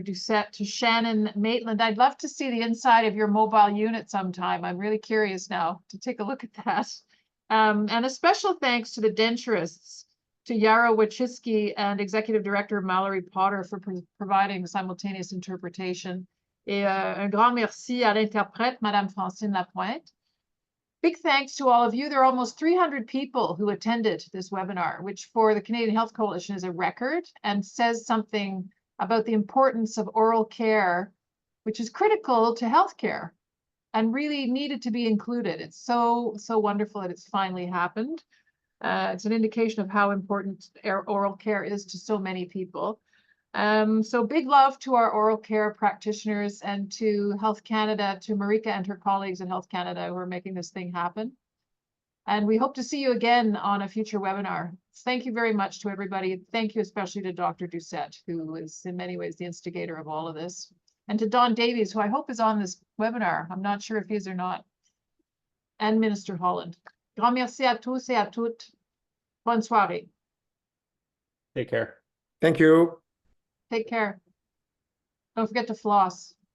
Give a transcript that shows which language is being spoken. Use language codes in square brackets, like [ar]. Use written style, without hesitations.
[en] Doucet, to Shannon Maitland. I'd love to see the inside of your mobile unit sometime. I'm really curious now to take a look at that. And a special thanks to the denturists, to Jaro Wojcicki and Executive Director Mallory Potter for providing simultaneous interpretation. [fr] Et un grand merci à l'interprète, Madame Francine Lapointe. [en] Big thanks to all of you. There are almost 300 people who attended this webinar, which for the Canadian Health Coalition is a record and says something about the importance of oral care, which is critical to healthcare and really needed to be included. It's so wonderful that it's finally happened. It's an indication of how important oral care is to so many people. So big love to our oral care practitioners and to Health Canada, to Marika and her colleagues at Health Canada who are making this thing happen. And we hope to see you again on a future webinar. Thank you very much to everybody. Thank you especially to Dr. Doucet, who is in many ways the instigator of all of this. And to Don Davies, who I hope is on this webinar. I'm not sure if he is or not. And Minister Holland. [fr] Grand merci à tous et à toutes. Bonne soirée. [en] Take care. Thank you. Take care. Don't forget to floss.